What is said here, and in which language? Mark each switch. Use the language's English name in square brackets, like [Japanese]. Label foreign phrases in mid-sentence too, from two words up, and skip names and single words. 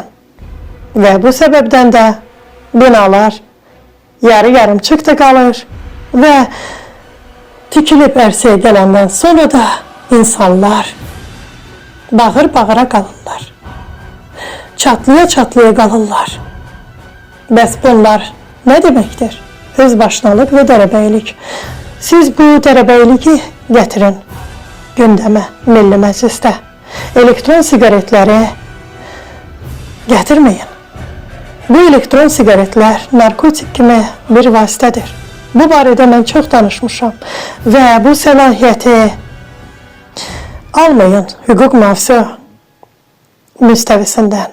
[Azerbaijani] Və bu səbəbdən də binalar yarı-yarımçıq da qalır və tikilib ərsəyə gələndən sonra da insanlar bağır-bağıra qalırlar. Çatlıya-çatlıya qalırlar. [Turkish] Bəs bunlar ne demektir? Özbaşınalık ve derebeylik. Siz bu derebeyliği getirin gündeme, Milli Meclis'te. Elektron sigaretleri getirmeyin. [Azerbaijani] Bu elektron sigaretler narkotik kimi bir vasitədir. Bu barədə mən çox danışmışam və bu səlahiyyəti almayın hüquq mühafizə müstəvisindən.